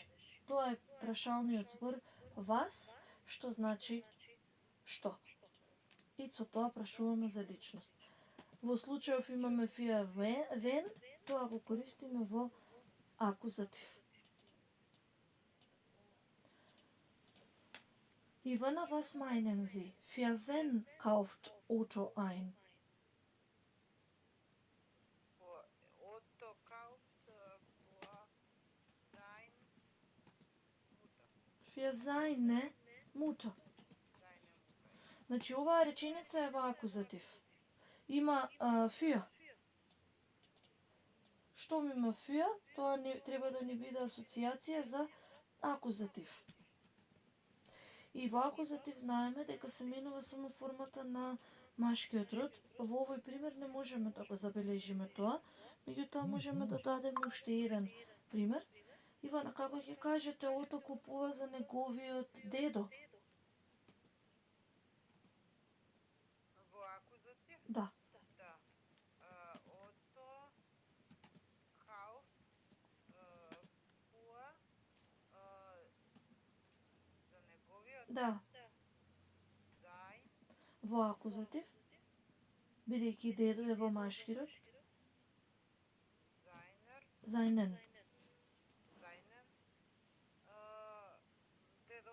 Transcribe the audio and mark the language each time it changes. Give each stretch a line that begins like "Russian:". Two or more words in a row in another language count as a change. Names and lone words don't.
Macedonian: Тоа е прашалниот збор вас, што значи што. И со тоа прашуваме за личност. Во случајов имаме
German: für wen,
Macedonian: тоа го користиме во акузатив. Ивана,
German: was meinen Sie? Für wen kauft Otto ein? Otto kauft Für seine Mutter.
Macedonian: Значи, оваа реченица е во акузатив. Има für. Што има für, тоа треба да ни биде асоциација за акузатив. И во акузатив знаеме дека се менува само формата на машкиот род. Во овој пример не можеме да го забележиме тоа, меѓутоа можеме да дадеме уште еден пример. Ивана, како ќе кажете Ото купува за неговиот дедо? Во акузатив? Да.
German: Otto kauft für
Macedonian: за неговиот Да.
German: sein
Macedonian: Во акузатив, бидејќи дедо е во машки род, seinen дедо